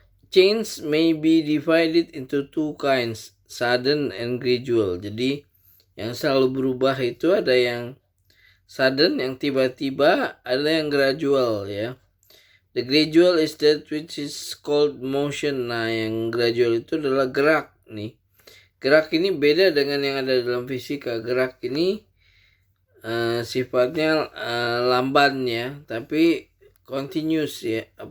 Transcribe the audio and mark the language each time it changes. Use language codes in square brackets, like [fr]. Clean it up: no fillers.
[en] Change may be divided into two kinds, sudden and gradual. [id] Jadi yang selalu berubah itu ada yang sudden, yang tiba-tiba, ada yang gradual ya. [en] The gradual is that which is called motion. [id] Nah, yang gradual itu adalah gerak nih. Gerak ini beda dengan yang ada dalam fisika. Gerak ini sifatnya lamban ya, tapi continuous ya.